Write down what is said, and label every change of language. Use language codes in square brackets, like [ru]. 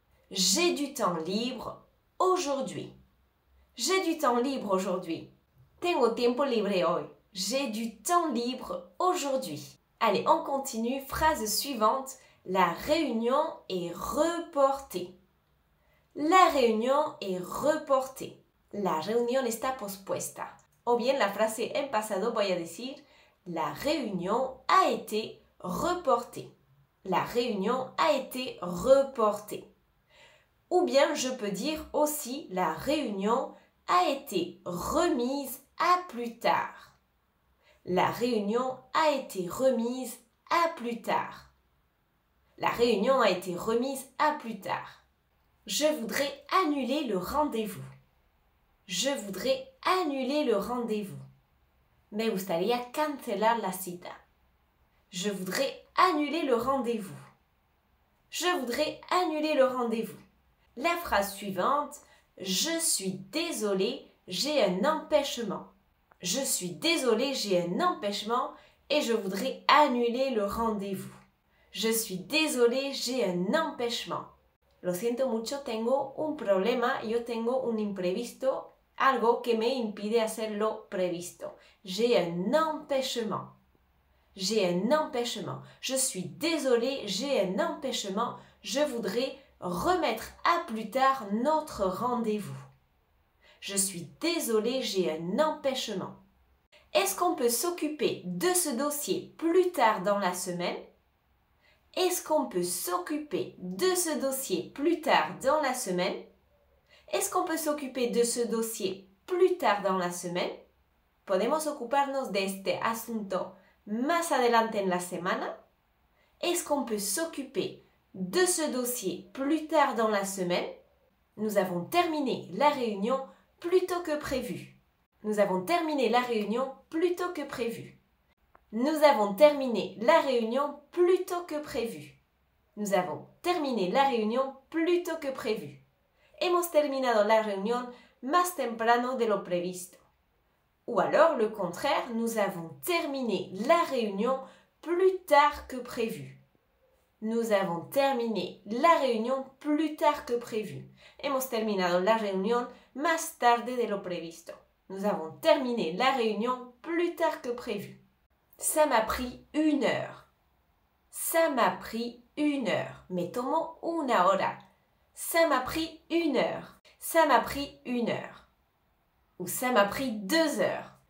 [fr] J'ai du temps libre aujourd'hui. J'ai du temps libre aujourd'hui. [es] Tengo tiempo libre hoy. [fr] J'ai du temps libre aujourd'hui. Allez, on continue. Phrase suivante. La réunion est reportée. La réunion est reportée. [es] La reunión está pospuesta. O bien la frase en pasado voy a decir [fr] la réunion a été reportée. La réunion a été reportée. Ou bien je peux dire aussi la réunion a été remise à plus tard. La réunion a été remise à plus tard. La réunion a été remise à plus tard. Je voudrais annuler le rendez-vous. Je voudrais annuler le rendez-vous. [es] Me gustaría cancelar la cita. [fr] Je voudrais annuler le rendez-vous. Je voudrais annuler le rendez-vous. La phrase suivante. Je suis désolé, j'ai un empêchement. Je suis désolé, j'ai un empêchement et je voudrais annuler le rendez-vous. Je suis désolé, j'ai un empêchement. [es] Lo siento mucho, tengo un problema, yo tengo un imprevisto, algo que me impide hacer lo previsto. [fr] J'ai un empêchement. J'ai un empêchement. Je suis désolé, j'ai un empêchement. Je voudrais remettre à plus tard notre rendez-vous. Je suis désolé, j'ai un empêchement. Est-ce qu'on peut s'occuper de ce dossier plus tard dans la semaine? Est-ce qu'on peut s'occuper de ce dossier plus tard dans la semaine? Est-ce qu'on peut s'occuper de ce dossier plus tard dans la semaine? [es] ¿Podemos ocuparnos de este asunto más adelante en la semana? [fr] Est-ce qu'on peut s'occuper de ce dossier plus tard dans la semaine? Nous avons terminé la réunion plus tôt que prévu. Nous avons terminé la réunion plus tôt que prévu. Nous avons terminé la réunion plus tôt que prévu. Nous avons terminé la réunion plus tôt que prévu. [es] Hemos terminado la reunión más temprano de lo previsto. [fr] Ou alors, le contraire, nous avons terminé la réunion plus tard que prévu. Nous avons terminé la réunion plus tard que prévu. [es] Hemos terminado la reunión más tarde de lo previsto. [fr] Nous avons terminé la réunion plus tard que prévu. Ça m'a pris 1 heure. Ça m'a pris 1 heure. [es] Me tomó una hora. [fr] Ça m'a pris 1 heure. Ça m'a pris 1 heure. Ou ça m'a pris 2 heures.